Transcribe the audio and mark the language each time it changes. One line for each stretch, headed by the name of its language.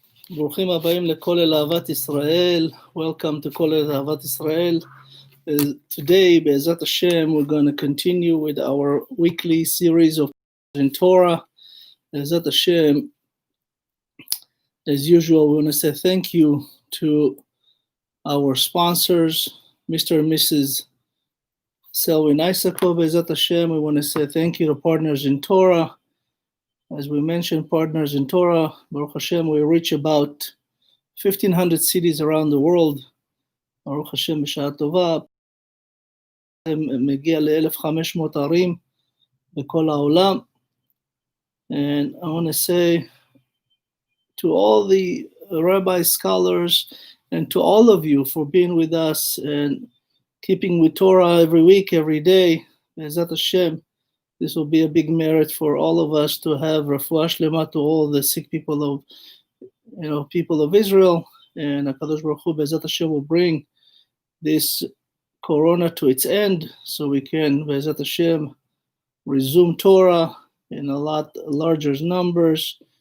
Hebrew: ברוכים הבאים לכולל אהבת ישראל.
English: Welcome to
Hebrew: כולל אהבת ישראל.
English: Today, Be'ezat Hashem, we're going to continue with our weekly series of in Torah. Be'ezat Hashem, as usual, we want to say thank you to our sponsors, Mr. and Mrs. Selwyn Isakov. Be'ezat Hashem, we want to say thank you to Partners in Torah. As we mentioned, Partners in Torah, Baruch Hashem, we reach about 1,500 cities around the world.
Hebrew: Baruch Hashem, בשעה טובה, מגיע ל-1,500 ערים בכל העולם.
English: And I want to say to all the rabbi scholars and to all of you for being with us and keeping with Torah every week, every day. Be'ezat Hashem, this will be a big merit for all of us to have refuah shlema to all the sick people of Israel, and HaKadosh Baruch Hu Be'ezat Hashem will bring this corona to its end, so we can Be'ezat Hashem resume Torah in a lot larger numbers.